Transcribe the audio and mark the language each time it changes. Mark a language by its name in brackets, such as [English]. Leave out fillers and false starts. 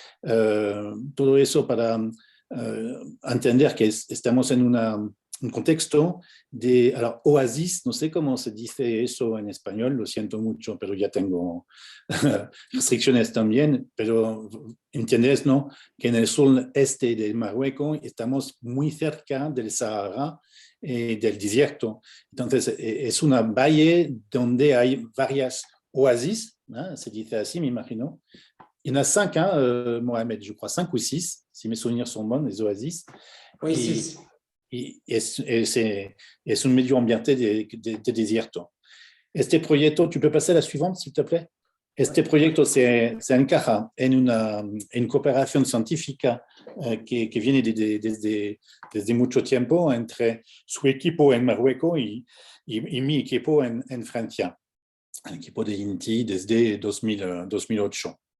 [Spanish] Todo eso para entender que estamos en un contexto de oasis, no sé cómo se dice eso en español, lo siento mucho, pero ya tengo restricciones también, pero entiendes, ¿no? Que en el sur este de Marruecos estamos muy cerca del Sahara y del desierto. Entonces, es una valle donde hay varias oasis, ¿no? Se dice así, me imagino. [French] Il y en a 5, hein, Mohamed, je crois, 5 ou 6, si mes souvenirs sont bons, les oasis. Oui, 6. [Spanish] Es un medio ambiente de desierto. Este proyecto, [French] tu peux passer à la suivante, s'il te plaît? [Spanish] Este proyecto se encaja en una cooperación científica que viene desde mucho tiempo entre su equipo en Marruecos y mi equipo en Francia, el equipo de INTI desde 2008.